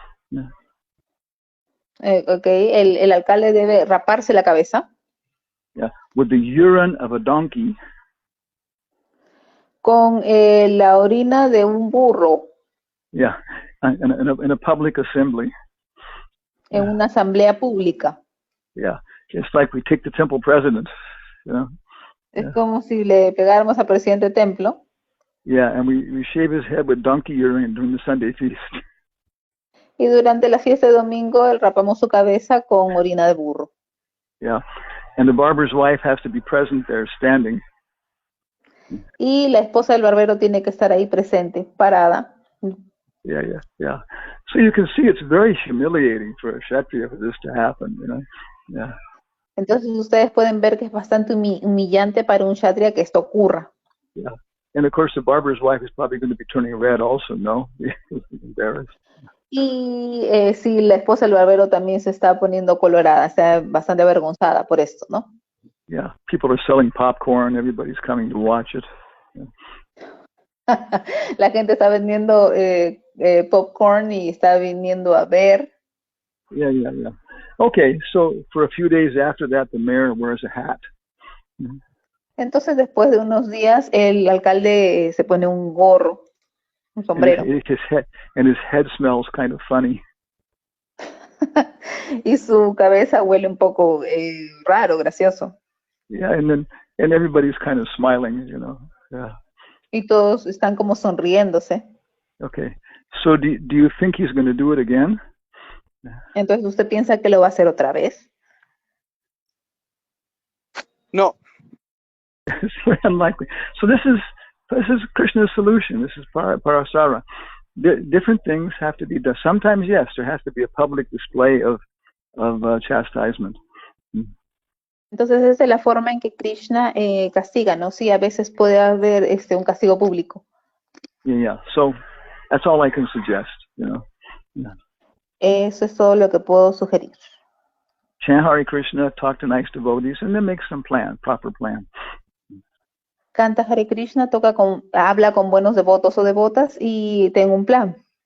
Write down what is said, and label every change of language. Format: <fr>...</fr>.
<en>Yeah.</en> <es>Okay, el alcalde debe raparse la cabeza.</es> <en>Yeah, with the urine of a donkey.</en> <es>Con la orina de un burro.</es> <en>Yeah, in a public assembly.</en> <es>En una asamblea pública.</es> <en>Yeah, it's like we take the temple president, you know.</en> <es>Es como si le pegáramos al presidente templo.</es> <en>Yeah, and we shave his head with donkey urine during the Sunday feast.</en> <es>Y durante la fiesta de domingo rapamos su cabeza con orina de burro.</es> <en>Yeah, and the barber's wife has to be present there, standing.</en> <es>Y la esposa del barbero tiene que estar ahí presente, parada.</es> <en>Yeah. So you can see it's very humiliating for a Kshatriya for this to happen, you know. Yeah.</en> <es>Entonces ustedes pueden ver que es bastante humillante para un Kshatriya que esto ocurra.</es> <en>Yeah. And of course the barber's wife is probably going to be turning red also, no? Embarrassed.</en> <es>Y si la esposa del barbero también se está poniendo colorada, está bastante avergonzada por esto, ¿no?</es> <en>Yeah, people are selling popcorn, everybody's coming to watch it. Yeah.</en> <es>La gente está vendiendo popcorn y está viniendo a ver.</es> <en>Yeah. Okay, so for a few days after that, the mayor wears a hat.</en> <es>Entonces, después de unos días, el alcalde se pone un gorro, un sombrero.</es> <en>And his head smells kind of funny.</en> <es>Y su cabeza huele un poco raro, gracioso.</es> <en>Yeah, and everybody's kind of smiling, you know. Yeah.</en> <es>Y todos están como sonriéndose.</es> <en>Okay, so do you think he's going to do it again?</en> <es>Entonces, ¿usted piensa que lo va a hacer otra vez?</es> <en>No. It's very unlikely. So this is Krishna's solution. This is Parasara. Different things have to be done. Sometimes, yes, there has to be a public display of chastisement.</en> <es>Entonces, esa es la forma en que Krishna castiga, ¿no? Sí, a veces puede haber un castigo público.</es> <en>Yeah. So that's all I can suggest, you know. Yeah.</en> <es>Eso es todo lo que puedo sugerir.</es> <en>Chant Hare Krishna, talk to nice devotees, and then make some proper plan.</en> <es>Canta Hare Krishna, habla con buenos devotos o devotas y tengo un plan.</es>